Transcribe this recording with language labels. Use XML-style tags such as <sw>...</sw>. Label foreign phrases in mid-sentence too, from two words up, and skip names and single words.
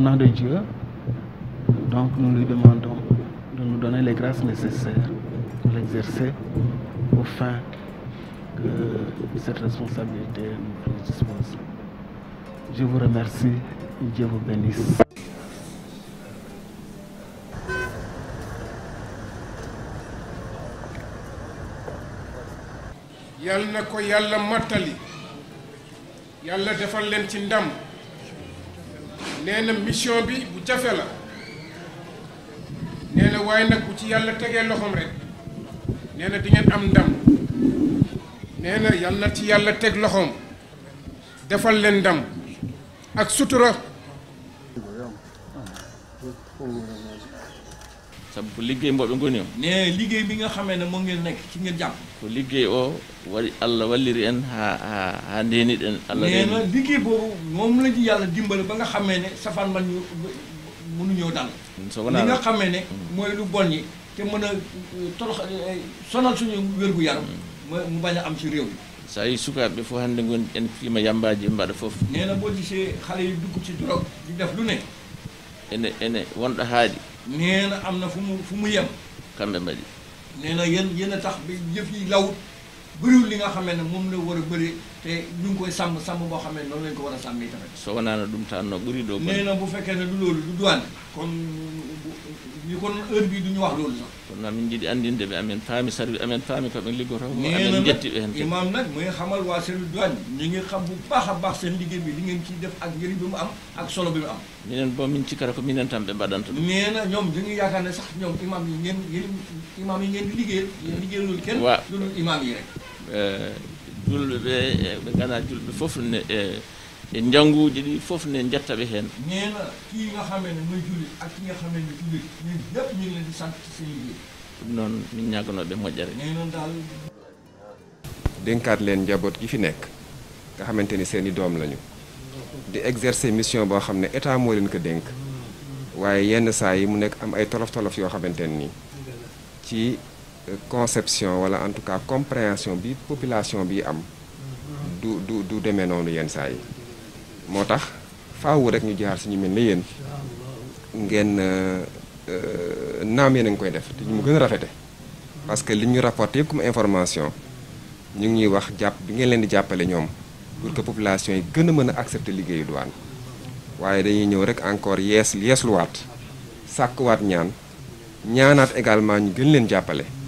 <fr>Nous provenons de Dieu, Donc nous lui demandons de nous donner les grâces nécessaires pour l'exercer aux fins que cette responsabilité nous prédispose. Je vous remercie et Dieu vous bénisse.</fr> <wo>yal na ko yàlla mottali yàlla defal leen ci ndam nee na mission bi bu jafe la nee na waaye nag bu ci yàlla tegee loxoom rek nee na di ngeen am ndam nee na yal na ci yàlla teg loxoom defal leen ndam ak sutura.</wo> <ff>sabu ko liggéey mboɓe ngoni o</ff> <wo>ne liggéey bi nga xamee ne moo ngeen nekk ci ngeen jàpp</wo> <ff>ko liggéey o waɗi Allah walliri en ha ndeniɗen Allah</ff> <wo>nee na liggéey boobu moom la ci yàlla dimbale ba nga xamee ne safaan man ñu mënu ñëw dal li nga xamee ne mooy lu bon yi te mën a torox sonal suñu wérgu yaram mu bañ a am ci réew mi</wo> <ff>sa yi sukaɓe fof hannde goni en fiima yambaji mbaɗa fof</ff> <wo>nee na boo gisee xale yi dugg ci drogue di def lu ne</wo> <ff>ene wonɗo haaɗi</ff> <wo>nee na am na fu mu yem</wo> <ff>kamɓe mbaɗi</ff> <wo>nee na yéen a tax bi yëf yi lawut bëriwul li nga xamee ne moom la war a bëri te ñu ngi koy sàmm boo xamee noonu lañ ko war a sàmmee tamit</wo> <ff>so wonaano ɗum tan no ɓuri ɗo</ff> <wo>nee na bu fekkee ne du loolu du douane kon ñu kon heure bii du ñu wax loolu sax</wo> <ff>kono amin jiiɗi andinde ɓe amen paami service amen paami koɓe liggoto amen jettiɓe hen</ff> <wo>imam nag muy xamal waa service douane ñu ngi xam bu baax a baax seen liggéey bi li ngeen ciy def ak njëriñ bi mu am ak solo bi mu am</wo> <ff>minen bo min cikkata ko minen tan ɓe mbaɗanta ɗum</ff> <wo>nee na ñoom ñu ngi yaakaar ne sax ñoom imam yi ngeen di liggéeyal yéen liggéeyal loolu kenn loolu imam yi rek</wo> <ff>julɓe ɓe gana julɓe fof ne e njannguuji ɗi fof ne jetta ɓe heen</ff> <wo>nee na kii nga xamee ne mooy jullit ak ki nga xamee ne jullit ñun ñëpp ñu ngi leen di sant seen liggéey</wo> <ff>ɗum noon min ñaganooɓe moƴƴere</ff> <wo>nee na daal dénkaat leen njaboot gi fi nekk nga xamante ni seen i doom lañu di exercer mission boo xam ne état moo leen ko dénk waaye yenn saa yi mu nekk am ay tolof-tolof yoo xamante ni ci conception wala</wo> <fr>en tout cas</fr> <wo>compréhension bi population bi am du demee noonu yenn saa yi moo tax faawu rek ñu jaar si ñu mel ne yéen ngeen naam yéen a ngi koy def te ñu mu gën a rafete</wo> <fr>parce que</fr> <wo>li ñu rapporté yëpp</wo> <fr>comme information</fr> <wo>ñu ngi ñuy wax jàpp bi ngeen leen di jàppale ñoom</wo> <fr>pour que</fr> <wo>population yi gën a mën a accepter liggéeyu douane waaye dañuy ñëw rek encore yeesluwaat sàkkuwaat ñaanaat également ñu gën leen jàppale</wo>